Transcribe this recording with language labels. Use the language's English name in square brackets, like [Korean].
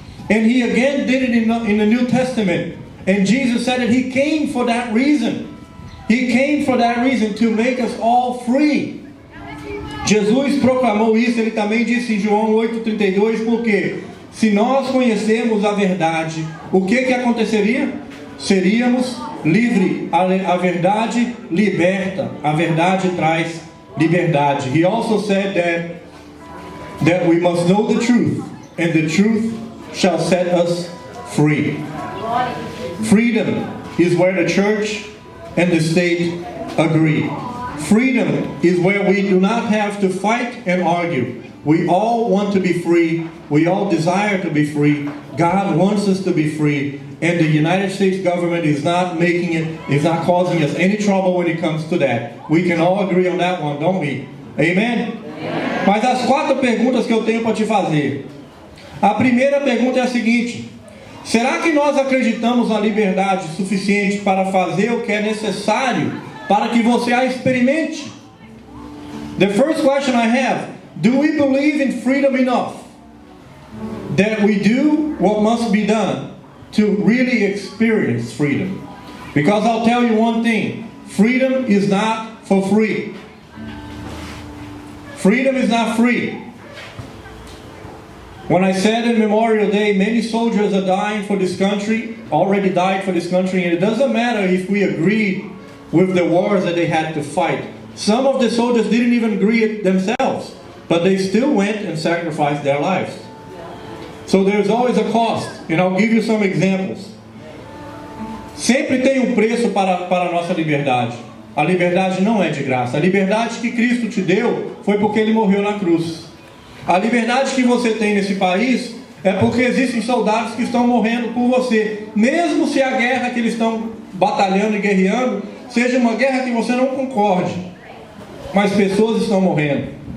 [English] And He again did it in the New Testament. And Jesus said that He came for that reason. He came for that reason, to make us all free. [Portuguese] Jesus proclamou isso, Ele também disse em João 8:32, porque se nós conhecemos a verdade, o que aconteceria? Seríamos livres. A verdade liberta. A verdade traz liberdade. [English] He also said that we must know the truth, and the truth shall set us free. Freedom is where the church and the state agree. Freedom is where we do not have to fight and argue. We all want to be free. We all desire to be free. God wants us to be free. And the United States government is not causing us any trouble when it comes to that. We can all agree on that one, don't we? Amen? [Portuguese] Mas as 4 perguntas que eu tenho para te fazer. A primeira pergunta é a seguinte: será que nós acreditamos na liberdade suficiente para fazer o que é necessário para que você a experimente? [English] The first question I have: do we believe in freedom enough that we do what must be done to really experience freedom? Because I'll tell you one thing: freedom is not for free. Freedom is not free. When I said in Memorial Day, many soldiers are dying for this country, already died for this country, and it doesn't matter if we agreed with the wars that they had to fight. Some of the soldiers didn't even agree it themselves, but they still went and sacrificed their lives. So there's always a cost, and I'll give you some examples. [Portuguese] Sempre tem um preço para a nossa liberdade. A liberdade não é de graça. A liberdade que Cristo te deu foi porque Ele morreu na cruz. A liberdade que você tem nesse país é porque existem soldados que estão morrendo por você. Mesmo se a guerra que eles estão batalhando e guerreando seja uma guerra que você não concorde, mas pessoas estão morrendo.